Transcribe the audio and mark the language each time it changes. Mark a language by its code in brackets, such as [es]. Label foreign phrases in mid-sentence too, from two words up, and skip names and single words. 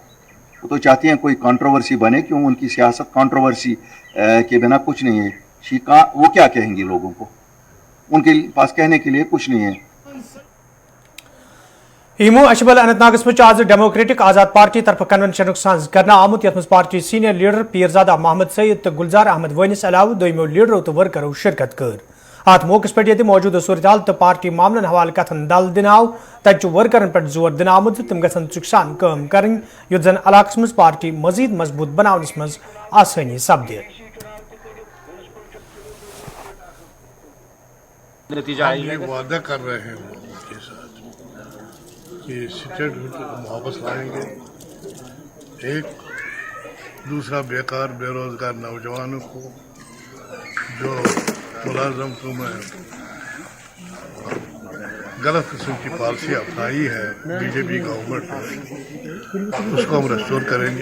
[hi] वो तो चाहती हैं कोई कंट्रोवर्सी बने, क्यों उनकी सियासत कंट्रोवर्सी के बिना कुछ नहीं है। वो क्या कहेंगी लोगों को, उनके पास कहने के लिए कुछ नहीं है। [ks] इमो अशबल अनंतनागस में आज डेमोक्रेटिक आजाद पार्टी तरफ कन्वेंशन साज करना आमुत यथ पार्टी सीनियर लीडर पीरजादा मोहम्मद सईद तो गुलजार अहमद वनिस अलावा दोमियो लीडरों तो वर्करों शिरकत कर। अत मौके पे मौजूदा सूरत हाल तो पार्टी मामलन हवाले कथन दल दिन आव तत वर्करन पे जोर दिन आमुत तम गसन चुकसान काम कर युत जन इलाकस मज पार्टी मजीद मजबूत बनावनस मज आसानी सपदे। [hi] नतीजा वादा कर रहे हैं उनके साथ कि स्टेट वापस लाएंगे। एक दूसरा बेकार बेरोजगार नौजवानों को जो मुलाजमतों में गलत किस्म की पॉलिसी अपनाई है बीजेपी गवर्नमेंट ने, उसको हम रेस्टोर करेंगे।